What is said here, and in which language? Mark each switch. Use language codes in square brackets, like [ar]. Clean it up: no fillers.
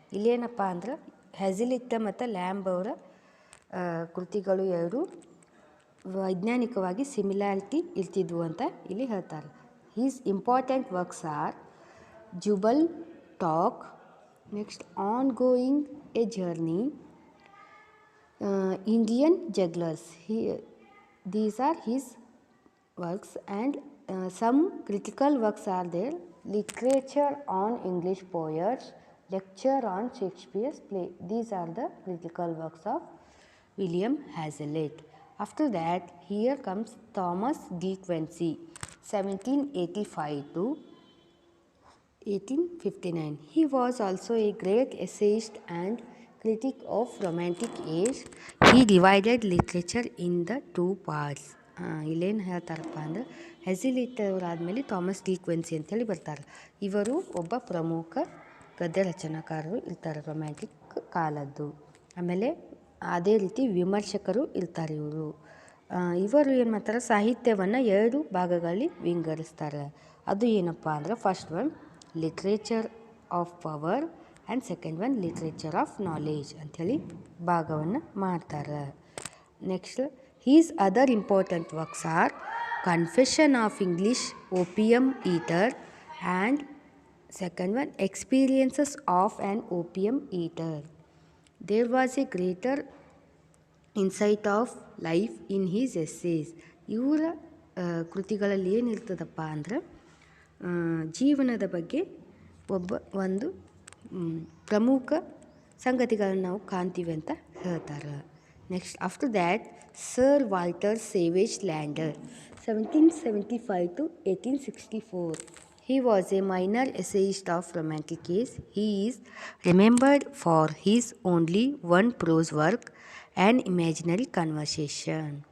[kn] ಇಲ್ಲೇನಪ್ಪ ಅಂದ್ರೆ ಹ್ಯಾಸ್ಲಿಟ್ ಮತ್ತು ಲ್ಯಾಂಬ್ ಅವರ ಕೃತಿಗಳು ಎರಡು ವೈಜ್ಞಾನಿಕವಾಗಿ ಸಿಮಿಲಾರಿಟಿ ಇರ್ತಿದ್ವು ಅಂತ ಇಲ್ಲಿ ಹೇಳ್ತಾರೆ. [en] His important works are table talk, next on going a journey, Indian jugglers. These are his works, and some critical works are there. Literature on English poets, lecture on Shakespeare's play. These are the critical works of William Hazlitt. After that, here comes Thomas de Quincey, 1785 to 1859. He was also a great essayist and critic of romantic age. He divided literature in the two parts. [kn] ಇಲ್ಲೇನು ಹೇಳ್ತಾರಪ್ಪ ಅಂದರೆ Hazlitt ಅವರಾದಮೇಲೆ Thomas D Quincy ಅಂತೇಳಿ ಬರ್ತಾರೆ. ಇವರು ಒಬ್ಬ ಪ್ರಮುಖ ಗದ್ಯ ರಚನಾಕಾರರು ಇರ್ತಾರೆ romantic ಕಾಲದ್ದು. ಆಮೇಲೆ ಅದೇ ರೀತಿ ವಿಮರ್ಶಕರು ಇರ್ತಾರೆ. ಇವರು ಏನು ಮಾಡ್ತಾರೆ, ಸಾಹಿತ್ಯವನ್ನು 2 ಭಾಗಗಳಲ್ಲಿ ವಿಂಗಡಿಸ್ತಾರೆ. ಅದು ಏನಪ್ಪ ಅಂದ್ರೆ [en] first one literature of power and second one literature of knowledge [kn] ಅಂಥೇಳಿ ಭಾಗವನ್ನು ಮಾಡ್ತಾರೆ. [en] Next his other important works are confession of English opium eater and second one, experiences of an opium eater. There was a greater insight of life in his essays. [kn] ಇವರ ಕೃತಿಗಳಲ್ಲಿ ಏನಿರ್ತದಪ್ಪ ಅಂದ್ರೆ ಜೀವನದ ಬಗ್ಗೆ ಒಂದು ಪ್ರಮುಖ ಸಂಗತಿಗಳನ್ನು ನಾವು ಕಾಣ್ತೀವಿ ಅಂತ ಹೇಳ್ತಾರೆ. [en] Next after that sir Walter Savage Landor 1775 to 1864. He was a minor essayist of romantic age. He is remembered for his only one prose work, An Imaginary Conversation.